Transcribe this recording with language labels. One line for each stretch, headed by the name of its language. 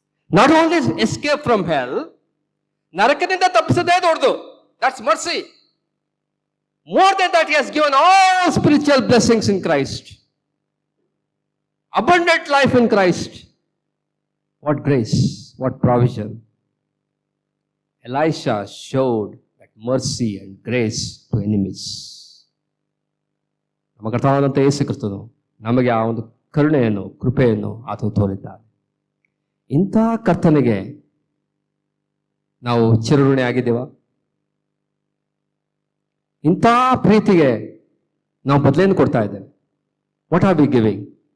English: not only escape from hell,
Kannada: ನರಕದಿಂದ ತಪ್ಪಿಸದೇ ದೊಡ್ಡದು.
English: That's mercy. More than that he has given all spiritual blessings in Christ, abundant life in Christ. What grace, what provision. Elisha showed that mercy and grace to enemies.
Kannada: ನಮ್ಮ ಕರ್ತನಾದಂಥ ಯೇಸು ಕ್ರಿಸ್ತನು ನಮಗೆ ಆ ಒಂದು ಕರುಣೆಯನ್ನು, ಕೃಪೆಯನ್ನು ಆತನು ತೋರಿದ್ದಾನೆ. ಇಂಥ ಕರ್ತನಿಗೆ ನಾವು ಚಿರಋಣಿ ಆಗಿದ್ದೇವಾ? ಇಂಥ ಪ್ರೀತಿಗೆ ನಾವು ಬದಲೇನು ಕೊಡ್ತಾ ಇದ್ದೇವೆ?
English: What are we giving?